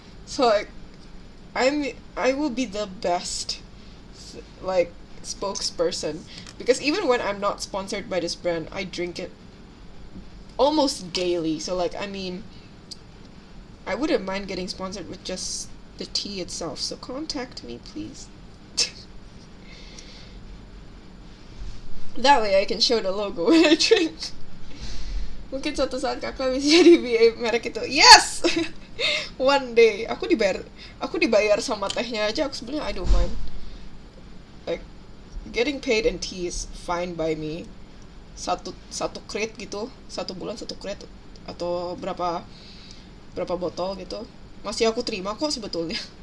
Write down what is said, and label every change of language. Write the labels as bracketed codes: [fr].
[en] So like I will be the best like spokesperson, because even when I'm not sponsored by this brand, I drink it almost daily. So like I mean, I wouldn't mind getting sponsored with just the tea itself, so contact me please. That way I can show the logo when I drink. [id] Mungkin suatu saat kakak bisa jadi BA merek itu. [en] Yes. One day [id] aku dibayar sama tehnya aja, aku sebenarnya [en] I don't mind. Like getting paid in tea is fine by me. [id] Satu crate gitu, 1 bulan 1 crate atau berapa botol gitu, masih aku terima kok sebetulnya.